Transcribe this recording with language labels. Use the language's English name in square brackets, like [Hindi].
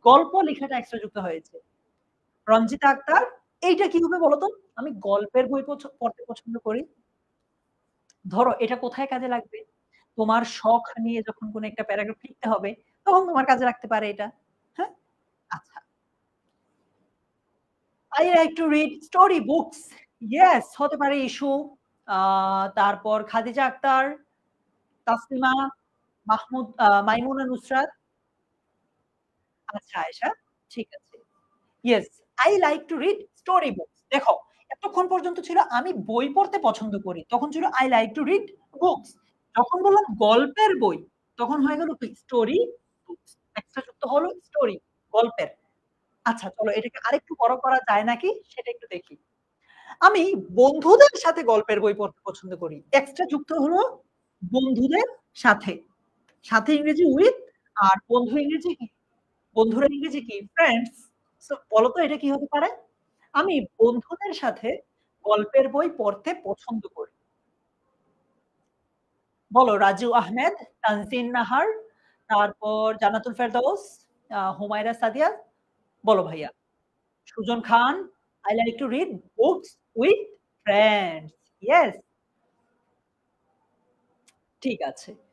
[Bangla] গল্প লেখাটা এক্সট্রা যুক্ত হয়েছে। রঞ্জিতা আক্তার, এইটা কি হবে বলো তো? আমি গল্পের বই পড়তে পছন্দ করি। ধরো এটা কোথায় কাজে লাগবে? তোমার শখ নিয়ে যখন কোনো একটা প্যারাগ্রাফ লিখতে হবে, তখন তোমার কাজে লাগতে পারে এটা। হ্যাঁ? আচ্ছা। [English] I like to read story books. Yes, [Bangla] হতে পারে ইস্যু। তারপর খাদিজা আক্তার, তাসলিমা, মাইমুনা নুসরাত। আচ্ছা আয়েশা, ঠিক আছে। [English] Yes, I like to read story books. [Bangla] দেখো, এতক্ষণ পর্যন্ত ছিল আমি বই পড়তে পছন্দ করি। তখন ছিল [English] I like to read books. [Bangla] যখন বললাম গল্পের বই, তখন হয়ে গেল কি? Story books. এক্সট্রা যুক্ত হলো স্টোরি, গল্পের। আচ্ছা চলো এটাকে আরেকটু বড় করা যায় নাকি সেটা একটু দেখি। আমি বন্ধুদের সাথে গল্পের বই পড়তে পছন্দ করি। এক্সট্রা যুক্ত হলো বন্ধুদের সাথে। সাথে ইংরেজি উইথ, আর বন্ধু ইংরেজি কি? বন্ধুরা ইংরেজি কি? ফ্রেন্ডস। সো বলো তো এটা কি হতে পারে? আমি বন্ধুদের সাথে গল্পের বই পড়তে পছন্দ করি। বলো রাজু আহমেদ, তানজিন নাহার, তারপর জান্নাতুল ফেরদৌস, হুমায়রা সাদিয়া, বলো ভাইয়া। [English] Sujon Khan, I like to read books with friends. Yes, [Bangla] ঠিক আছে।